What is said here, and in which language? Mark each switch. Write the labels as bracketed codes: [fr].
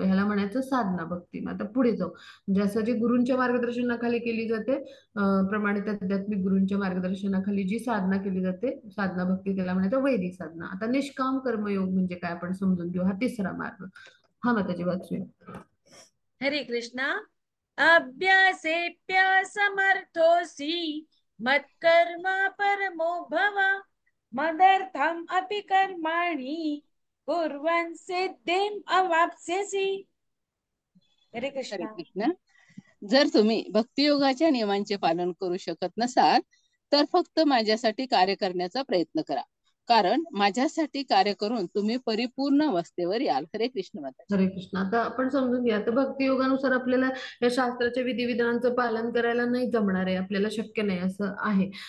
[mr] ह्याला म्हणायचं साधना भक्ती. मग आता पुढे जाऊ, म्हणजे असं जे गुरूंच्या मार्गदर्शनाखाली केली जाते, प्रमाणित आध्यात्मिक गुरूंच्या मार्गदर्शनाखाली जी साधना केली जाते साधना भक्ती, त्याला म्हणायचं वैदिक साधना. आता निष्काम कर्मयोग म्हणजे काय आपण समजून घेऊ, हा तिसरा मार्ग. हा माताजी वाचूया. हरे कृष्णा. [sa] अभ्यासेऽप्यसमर्थोऽसि मत्कर्म परमो भव मदर्थम् अपि कर्माणि कुर्वन् सिद्धिम् अवाप्स्यसि. [mr] हरे हरे कृष्णा. कृष्ण. जर तुम्ही भक्तियोगाच्या नियमांचे पालन करू शकत नसाल तर फक्त माझ्यासाठी कार्य करण्याचा प्रयत्न करा, कारण माझ्यासाठी कार्य करून तुम्ही परिपूर्ण अवस्थेवर याल. हरे कृष्ण माता. हरे कृष्ण. आता आपण समजून घ्या, तर भक्तियोगानुसार आपल्याला या शास्त्राच्या विधिविधानांचं पालन करायला नाही जमणार आहे, आपल्याला शक्य नाही असं आहे.